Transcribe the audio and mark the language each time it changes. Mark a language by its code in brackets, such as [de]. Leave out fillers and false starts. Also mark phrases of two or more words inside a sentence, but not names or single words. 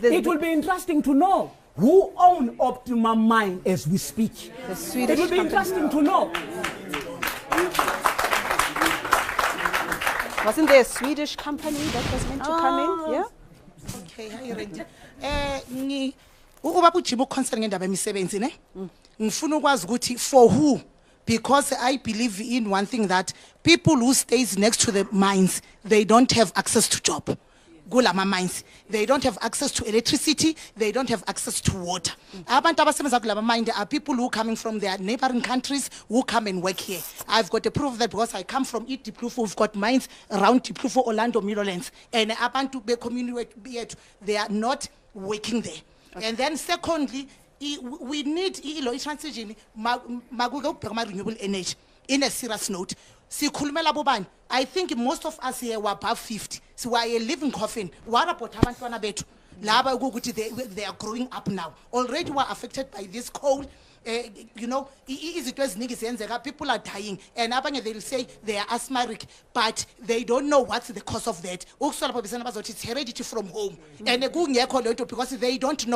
[en] It will be interesting to know who own Optimum Mine as we speak. The Swedish It will be interesting to know. Wasn't there a Swedish company that was meant to come in? Yeah. Okay, hi Randy. [zu] Ukuba kujima concern ngendaba emisebenzi ne ngifuna ukwazi ukuthi [en] for who, because I believe in one thing, that people who stays next to the mines, they don't have access to job. Gulama mines, they don't have access to electricity, they don't have access to water. [zu] Abantu abasebenza kulama mines [en] are people who coming from their neighboring countries who come and work here. I've got a proof of that because I come from Diepkloof. We've got mines around Diepkloof, Orlando, Meadowlands, and [zu] abantu be community, [en] they are not working there. Okay. And then secondly, we need transition renewable energy in a serious note. I think most of us here were above 50. So we are a living coffin. What about [zu] abantwana bethu? [en] They are growing up now. Already we are affected by this cold. People are dying, and they'll say they are asthmatic, but they don't know what's the cause of that. It's heredity from home, and because they don't know.